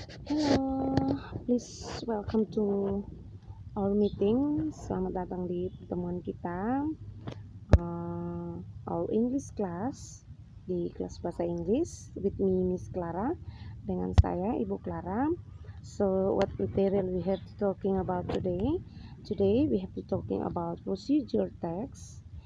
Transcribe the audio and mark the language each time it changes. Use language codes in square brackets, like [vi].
[en] Hello, please welcome to our meeting. [id] Selamat datang di pertemuan kita, [en] our English class, [id] di kelas bahasa Inggris [en] with me Miss Clara, [id] dengan saya Ibu Clara. [en] So what material we have to talking about today? Today we have to talking about procedure text.